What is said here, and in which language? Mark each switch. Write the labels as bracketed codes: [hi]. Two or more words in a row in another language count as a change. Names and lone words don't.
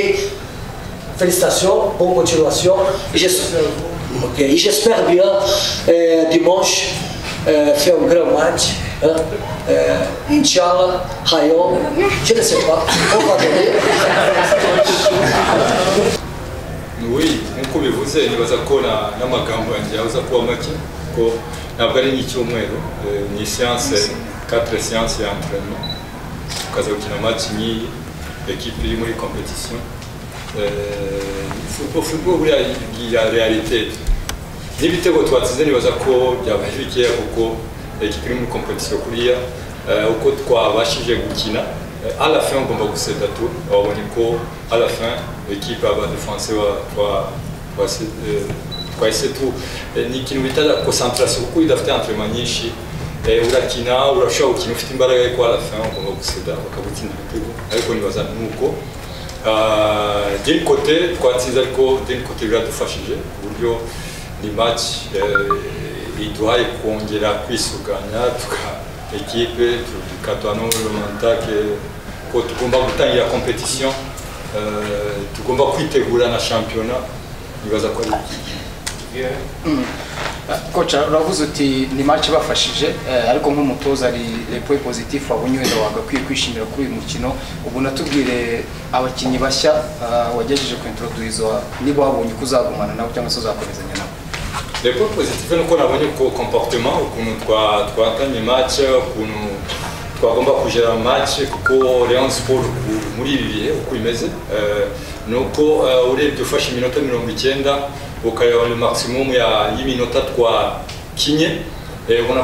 [fr] Félicitations, bonne continuation, et j'espère bien dimanche faire un grand match. Inch'Allah, Rayon, je ne sais pas, on va gagner. Oui, [rw] nk'uko bivuze nibaza ko n'amagambo yanjye yabuza kuba make ko ntabwo ari n'icyumweru ni [fr] séance 4 séances [rw] y'entraînement tukaza gukina match nk'iyi equipe iri muri competition football buriya ya réalité n'ibitego twatsinze nibaza ko byabaye bikeya kuko equipe iri muri competition kuriya uko twabashije gukina [fr] à la fin [rw] ugomba guseda tout wabonye ko [fr] à la fin l'équipe [rw] aba défenseur twahise tu ni ikintu bita concentration kuko idafite entraînement nyinshi urakina urashobora gukina ufite imbaraga ariko [fr] à la fin [rw] ugomba guseda bakagutsinda ibitego ariko nibaza nuko [fr] d'un côté [rw] twatsinze ariko [fr] d'un côté [rw] biradufashije uburyo ni match iduhaye kongera kwisuganya equipe tukatwana n'urumantake ko tugomba gutangira competition tugomba kwitegura na championnat nibaza ko ari kocha uravuze uti ni match bafashije ariko nk'umutoza ari [fr] les points positifs [rw] wabonye wenda wagakwiye kwishimira kuri uyu mukino ubu natubwire abakinnyi bashya wagejeje ku introduce niba wabonye kuzagumana nabo cyangwa se uzakomezanya nabo. [fr] Les points positifs [rw] nuko nabonye ko comportement ukuntu twatanye match ukuntu twagomba kugera match kuko Rayon Sport muri ibi bihe uko imeze nuko urebye ufashe iminota 90 ukayaba [fr] le maximum [rw] y'iminota twakinye ubona